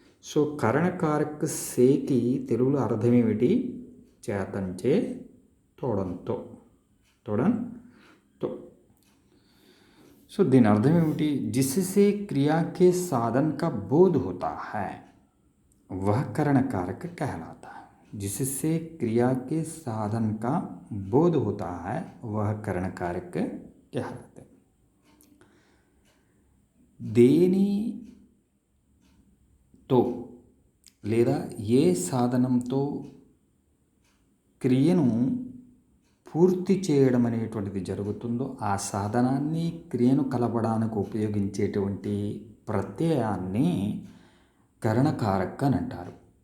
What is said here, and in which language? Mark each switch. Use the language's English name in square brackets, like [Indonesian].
[Telugu] So కరణకారక్ సేకి తెలుగులో అర్థం ఏమిటి? చేతంచే, తొడంతో, తొడంతో. సో దీని అర్థం ఏమిటి? [Hindi] జిస్సే క్రియా కే సాధన్ కా బోధ్ హోతా హై वह करण कारक कहलाता है. जिससे क्रिया के साधन का बोध होता है वह करण कारक कहलाते हैं. [Telugu] దేనితో లేదా ఏ సాధనంతో క్రియను పూర్తి చేయడం అనేటువంటిది జరుగుతుందో ఆ సాధనాన్ని, క్రియను కలపడానికి ఉపయోగించేటువంటి ప్రత్యయాన్ని కరణకారక్ అని అంటారు.